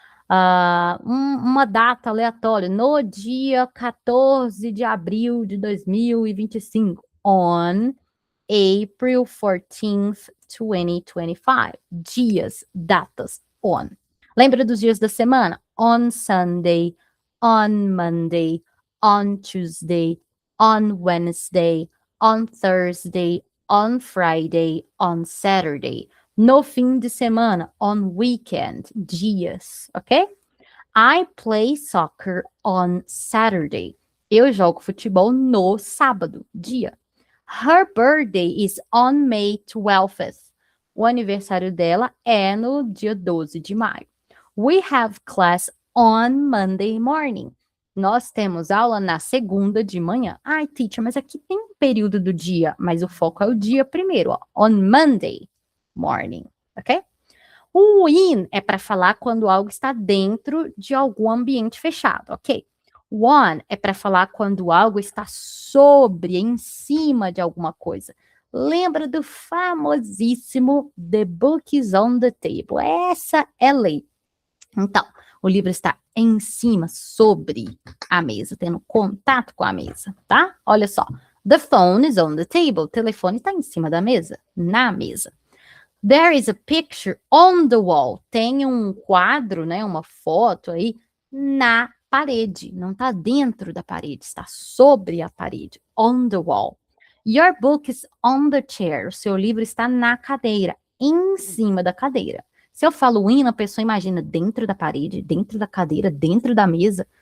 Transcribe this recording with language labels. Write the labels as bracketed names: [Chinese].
[Portuguese] Uma data aleatória, no dia 14 de abril de 2025, [English] on April 14th, 2025. [Portuguese] Dias, datas, on. Lembra dos dias da semana? [English] On Sunday, on Monday, on Tuesday, on Wednesday, on Thursday, on Friday, on Saturday. [Portuguese] No fim de semana, [English] on weekend, [Portuguese] dias, ok? [English] I play soccer on Saturday. [Portuguese] Eu jogo futebol no sábado, dia. [English] Her birthday is on May 12th. [Portuguese] O aniversário dela é no dia 12 de maio. [English] We have class on Monday morning. [Portuguese] Nós temos aula na segunda de manhã. Ai, teacher, mas aqui tem um período do dia, mas o foco é o dia primeiro, ó. [English] On Monday morning, [Portuguese] ok? O in é para falar quando algo está dentro de algum ambiente fechado, ok? O on é para falar quando algo está sobre, em cima de alguma coisa. Lembra do famosíssimo [English] The Book is on the Table? [Portuguese] Essa é lei. Então, o livro está em cima, sobre a mesa, tendo contato com a mesa, tá? Olha só. [English] The phone is on the table. [Portuguese] O telefone está em cima da mesa, na mesa. [English] There is a picture on the wall. [Portuguese] Tem um quadro, né, uma foto aí na parede. Não está dentro da parede, está sobre a parede. [English] On the wall. Your book is on the chair. [Portuguese] O seu livro está na cadeira, em cima da cadeira. Se eu falo in, a pessoa imagina dentro da parede, dentro da cadeira, dentro da mesa.